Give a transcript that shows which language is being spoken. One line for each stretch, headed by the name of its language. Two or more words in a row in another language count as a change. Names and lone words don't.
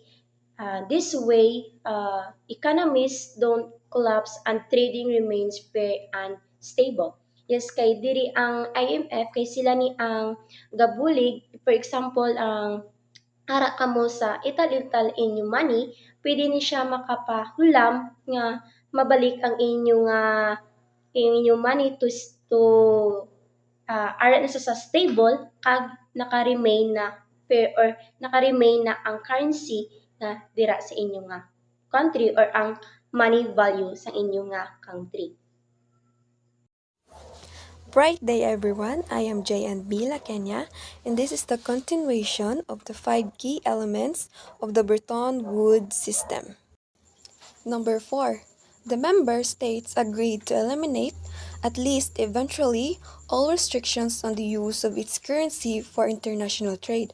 English: This way, economies don't collapse and trading remains fair and stable. Yes,
Hiligaynon: kay diri ang IMF kay sila ni ang gabulig,
English: for example,
Hiligaynon: ang ara kamo sa ital-ital inyong money, pwede ni siya makapahulam nga mabalik ang inyong money to ara na siya sa stable kag naka-remain na fair or naka-remain na ang currency nga dira sa inyo nga country or ang money value sa inyo nga country.
English: Bright day, everyone. I am J&B Kenya, and this is the continuation of the 5 key elements of the Bretton Woods system. Number 4. The member states agreed to eliminate, at least eventually, all restrictions on the use of its currency for international trade.